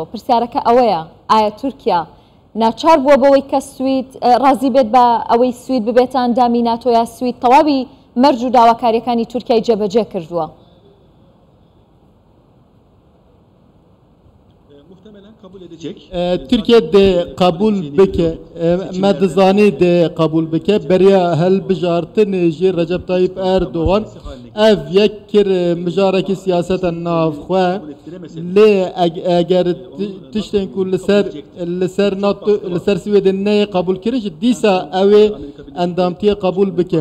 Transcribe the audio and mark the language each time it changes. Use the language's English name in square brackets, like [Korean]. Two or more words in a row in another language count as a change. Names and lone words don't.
[Central Kurdish] پرسیارەکە ئەوەیە ئایا تورکیا ناچار بووە بەوەی کە سوید ڕازی بێت بە ئەوەی سوید ببێتە ئەندامی ناتۆ یا سوید تەواوی مەرج و داواکاریەکانی تورکیای جێبەجێ کردووە؟ [Kurdish] تورکیا دێ قبول بکە مەدزانی دێ قبول بکە بەریا هەلبژارتنê jî Recep Tayyip Erdoğan ev yek kir mijareke siyaseta navxwe lê eger tiştên ku li ser Swêdê neyê qebul kirin jî dîsa ew ê endamtiye qebul bike.